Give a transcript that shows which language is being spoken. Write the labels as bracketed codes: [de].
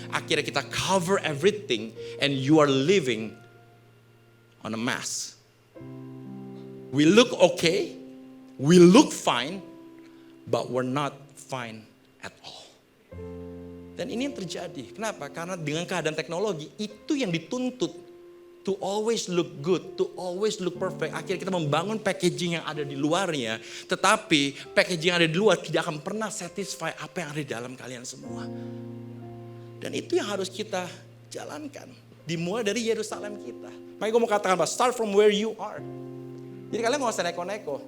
[id] Akhirnya kita [en] cover everything and you are living on a mess. We look okay, we look fine, but we're not fine at all. [id] Dan ini yang terjadi. Kenapa? Karena dengan keadaan teknologi itu yang dituntut. [en] To always look good, to always look perfect. [id] Akhirnya kita membangun packaging yang ada di luarnya. Tetapi packaging yang ada di luar tidak akan pernah satisfy apa yang ada di dalam kalian semua. Dan itu yang harus kita jalankan. Dimulai dari Yerusalem kita. Makanya gue mau katakan, [en] start from where you are. [id] Jadi kalian gak usah neko-neko.